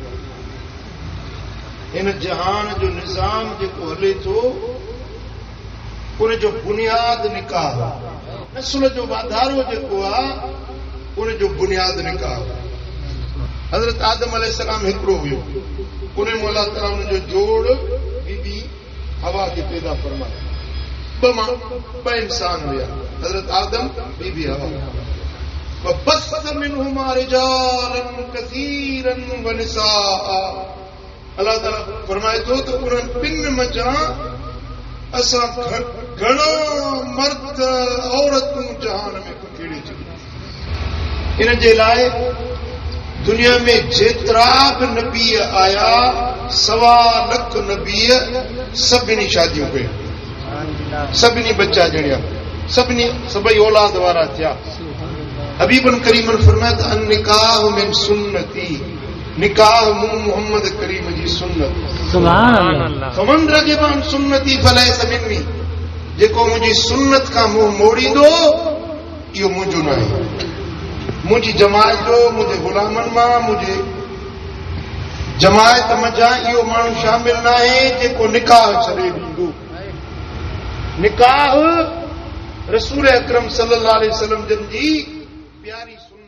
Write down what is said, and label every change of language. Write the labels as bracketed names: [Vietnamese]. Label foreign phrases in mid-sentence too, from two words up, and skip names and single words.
[Sindhi] हिन जहान जो निज़ाम जेको हले थो उन जो बुनियाद निकाह, नस्ल जो वाधारो जेको आहे उन जो बुनियाद निकाह। हज़रत आदम अलैहिस्सलाम हिकिड़ो हुयो, उन में अल्लाह ताला उन जो जोड़ बीबी हवा खे पैदा फरमायो। ॿ इंसान हुया, हज़रत आदम, बीबी हवा। [Arabic] وبث منهما رجالا كثيرا ونساء। [Sindhi] अल्लाह ताला फरमाए थो त उन्हनि ॿिनि मंझां असां घणा मर्द औरतूं जहान में ककेड़े छॾियूं। इन जे लाइ दुनिया में जेतिरा बि नबी आया, 1.25 लख नबी, सभिनी शादियूं कयूं, सभिनी बच्चा ॼणिया, सभई औलाद वारा थिया। हबीबन करीमन फरमाया [Arabic] النكاح من سنتي, [Sindhi] निकाह मूं मोहम्मद करीम जी सुन्नत। [Arabic] سبحان الله. فمن رغب عن سنتي فليس مني, [Sindhi] जेको मुंहिंजी सुन्नत खां मुंहुं मोड़ींदो इहो मुंहिंजो न आहे। मुंहिंजी जमायत जो, मुंहिंजे गुलामनि मां, मुंहिंजे जमायत मंझां इहो माण्हू शामिल न आहे जेको निकाह छॾे ॾींदो। निकाह रसूल अकरम [Arabic] صلى الله عليه وسلم [Sindhi] जन जी प्यारी